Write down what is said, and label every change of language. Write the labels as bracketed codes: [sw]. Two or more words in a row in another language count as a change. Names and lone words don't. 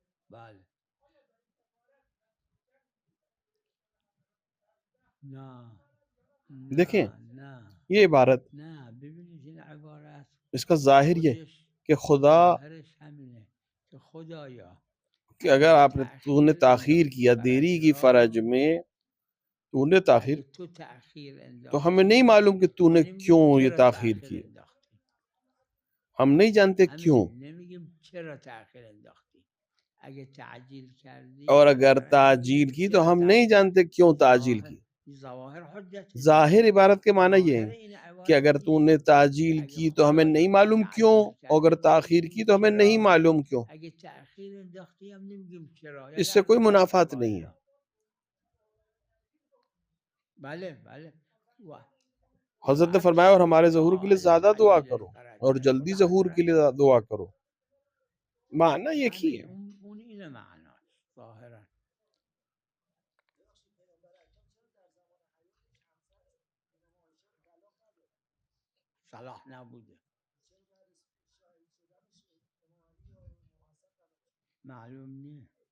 [fa] بله. نه [ur] دیکھیں [fa] نه نه [ur] یہ عبارت، [fa] نه ببینید این عبارت [ur] اس کا ظاہر یہ [fa] خودش [ur] کہ خدا، [fa] ظاهرش همینه که خدایا [ur] کہ [fa] اگه [ur] اگر تو تو نے [fa] تأخیر [ur] تاخیر [fa] انداختی [ur] کیا، دیری [fa] فرج [ur] کی فرج [fa] را، [ur] میں، تو نے تاخیر، [fa] اگه تو تأخیر [ur] تو ہمیں نہیں [fa] انداختی [ur] معلوم کہ تو [fa] ما [ur] نے [fa] نمیگیم [ur] کیوں یہ [fa] چرا [ur] تاخیر [fa] تأخیر [ur] کی، [fa] انداختی. [ur] ہم نہیں جانتے کیوں. [fa] همینه، نمیگیم چرا تأخیر انداختی. اگه تعجیل [ur] اور [fa] کردی [ur] اگر مثلا [fa] تعجیل نمیگیم [ur] کی تو [fa] چرا [ur] ہم نہیں [fa] تأخیر. [ur] جانتے کیوں تعجیل [fa] ظاهر [ur] کی. [fa] ظواهر حجت [ur] ظاہر [fa] دیگه. [ur] عبارت کے معنی یہ [fa] ظاهر [ur] ہے [fa] این [ur] کہ [fa] عبارت [ur] اگر تو نے [fa] اینه که [ur] تعجیل [fa] اگه [ur] کی تو ہمیں نہیں [fa] خدایا تو [ur] معلوم کیوں، [fa] تعجیل [ur] اور [fa] کردی [ur] اگر [fa] ما [ur] تاخیر کی [fa] نمیگیم [ur] تو ہمیں نہیں [fa] چرا. [ur] معلوم کیوں. [fa] اگه تأخیر انداختی هم نمیگیم چرا، [ur] اس [fa] یعنی [ur] سے کوئی [fa] البته [ur] منافات نہیں ہے. [fa] واحدا. بله بله. [ur] حضرت نے [fa] هر [ur] فرمایا اور [fa] چیزی [ur] ہمارے [fa] که [ur] ظہور کے لیے [fa] قائل [ur] زیادہ دعا [fa] تعجیل [ur] کرو [fa] فرج [ur] اور [fa] داره [ur] جلدی [fa] خدا [ur] ظہور کے [fa] حضرت [ur] لیے دعا کرو. معنی ایک ہی [fa] همین [ur] ہے. [fa] اون اینه معناش ظاهرا. صلاح نبوده، معلوم نیه.